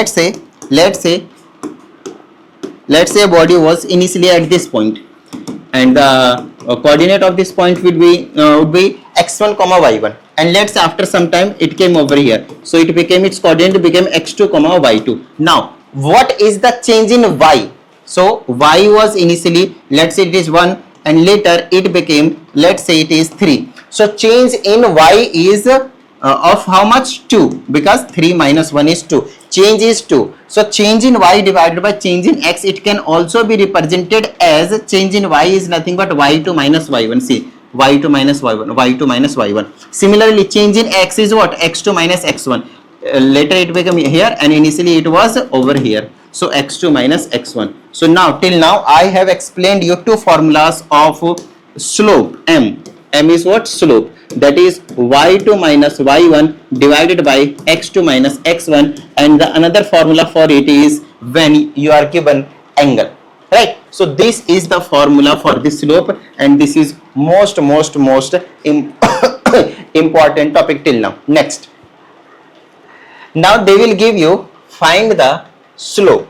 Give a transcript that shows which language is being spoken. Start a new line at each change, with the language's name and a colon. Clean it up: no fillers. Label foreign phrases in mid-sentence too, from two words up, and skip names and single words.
English: Let's say let's say a body was initially at this point, and the coordinate of this point would be x1 comma y1, and let's say after some time it came over here, so it became, its coordinate became x2 comma y2. Now what is the change in y? So y was initially, let's say it is 1, and later it became, let's say it is 3. So change in y is of how much? 2, because 3 minus 1 is 2. Change is 2. So change in y divided by change in x, it can also be represented as change in y is nothing but y2 minus y1. See, y2 minus y1, y2 minus y1. Similarly, change in x is what? x2 minus x1. Later it became here, and initially it was over here. So x2 minus x1. So now, till now I have explained you two formulas of slope. M is what? Slope. That is y2 minus y1 divided by x2 minus x1, and the another formula for it is when you are given angle, right? So this is the formula for the slope, and this is most important topic till now. Next, now they will give you find the slope.